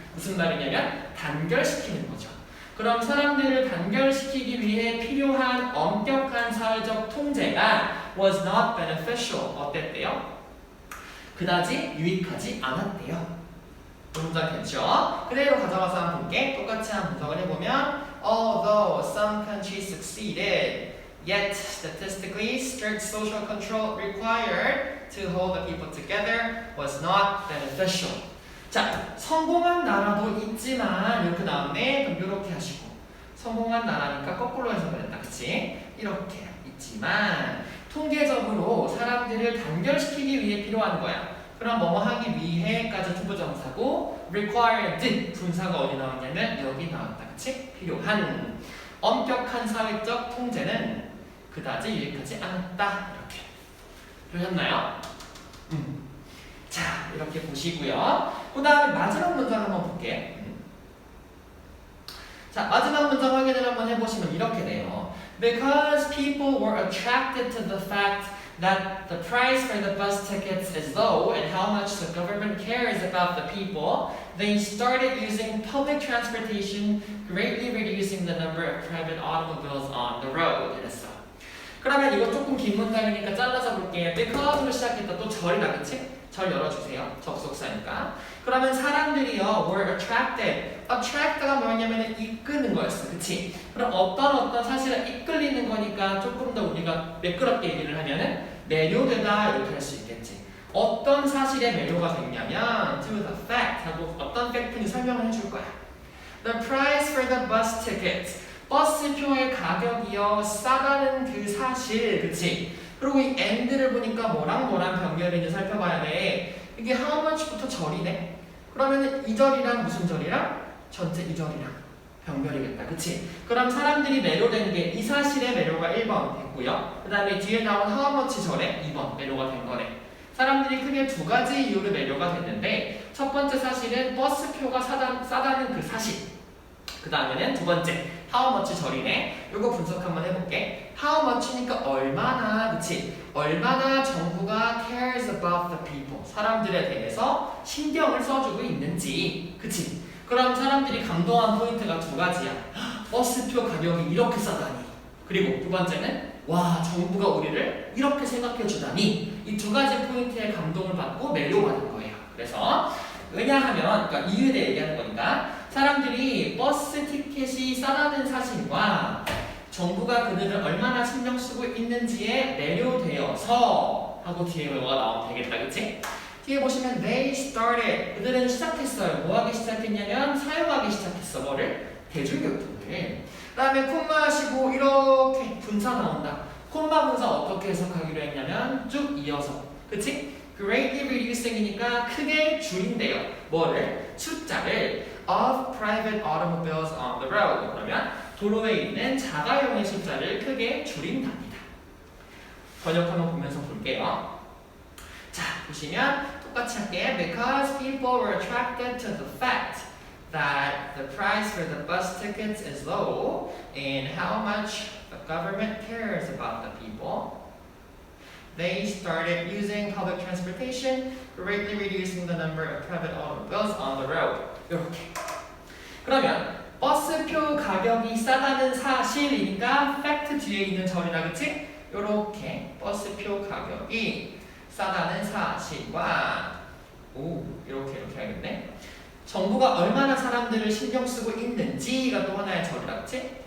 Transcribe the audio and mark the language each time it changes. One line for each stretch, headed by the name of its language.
Korean: 무슨 말이냐면 단결시키는 거죠. 그럼 사람들을 단결시키기 위해 필요한 엄격한 사회적 통제가
English: was not beneficial.
Korean: 어땠대요? 그다지 유익하지 않았대요. 문장 됐죠? 그대로 가져가서 한번 볼게. 똑같이 한번 분석을 해보면
English: although some countries succeeded, yet statistically strict social control required to hold the people together was not beneficial.
Korean: 자, 성공한 나라도 있지만 이렇게 나왔네. 그럼 이렇게 하시고 성공한 나라니까 거꾸로 해석을 했다. 그치? 이렇게 있지만 통계적으로 사람들을 단결시키기 위해 필요한 거야. 그럼 뭐뭐 하기 위해까지 투부정사고 required 분사가 어디 나왔냐면 여기 나왔다. 그치? 필요한 엄격한 사회적 통제는 그다지 유익하지 않았다. 이렇게 보셨나요? 자, 이렇게 보시고요. 그 다음에 마지막 문장 한번 볼게. 자, 마지막 문장 확인을 한번 해보시면 이렇게 돼요.
English: Because people were attracted to the fact that the price for the bus tickets is low and how much the government cares about the people, they started using public transportation, greatly reducing the number of private automobiles on the road.
Korean: 이랬어. 그러면 이거 조금 긴 문장이니까 잘라서 볼게요. Because로 시작했다. 또 절이다. 그치? 절 열어주세요. 접속사니까. 그러면 사람들이요 were attracted. attract가 뭐냐면 이끄는 거였어. 그치? 그럼 어떤 사실을 이끌리는 거니까 조금 더 우리가 매끄럽게 얘기를 하면은 매료되다 이렇게 할 수 있겠지. 어떤 사실에 매료가 됐냐면 to the fact 하고 어떤 팩트니 설명을 해줄 거야.
English: The price for the bus tickets.
Korean: 버스표의 가격이요 싸다는 그 사실. 그치? 그리고 이 and를 보니까 뭐랑 병렬인지 살펴봐야 돼. 이게 how much부터 절이네. 그러면은 이 절이랑 무슨 절이랑? 전체 이 절이랑 병렬이겠다. 그치? 그럼 사람들이 매료된 게 이 사실의 매료가 1번 됐고요. 그 다음에 뒤에 나온 how much 절에 2번 매료가 된 거네. 사람들이 크게 두 가지 이유로 매료가 됐는데 첫 번째 사실은 버스표가 싸다는 그 사실. 그 다음에는 두 번째 how much 절이네. 요거 분석 한번 해볼게. how much니까 얼마나, 그치? 얼마나 정부가
English: cares about the people.
Korean: 사람들에 대해서 신경을 써주고 있는지. 그치? 그럼 사람들이 감동한 포인트가 두 가지야. 버스표 가격이 이렇게 싸다니. 그리고 두 번째는 와, 정부가 우리를 이렇게 생각해 주다니. 이 두 가지 포인트에 감동을 받고 매료받은 거예요. 그래서 왜냐하면, 그러니까 이유에 대해 얘기하는 거니까 사람들이 버스 티켓이 싸다는 사실과 정부가 그들을 얼마나 신경 쓰고 있는지에 매료되어서 하고 뒤에 뭐가 나오면 되겠다. 그치? 뒤에 보시면
English: they started.
Korean: 그들은 시작했어요. 뭐 하기 시작했냐면 사용하기 시작했어. 뭐를? 대중교통을. 그 다음에 콤마 하시고 이렇게 분사 나온다. 콤마 분사 어떻게 해석하기로 했냐면 쭉 이어서. 그치? greatly reducing이니까 크게 줄인대요. 뭐를? 숫자를
English: of private automobiles on the road.
Korean: 그러면 도로에 있는 자가용의 숫자를 크게 줄인답니다. 번역 한번 보면서 볼게요. 자, 보시면 똑같이 할게.
English: Because people were attracted to the fact that the price for the bus tickets is low and how much the government cares about the people, they started using public transportation, greatly reducing the number of private automobiles on the road.
Korean: 이렇게. 그러면 버스표 가격이 싸다는 사실이니까 fact 뒤에 있는 절이라, 그치? 이렇게 버스표 가격이 싸다는 사실과 이렇게 하겠네. 정부가 얼마나 사람들을 신경 쓰고 있는지가 또 하나의 절이라, 그치?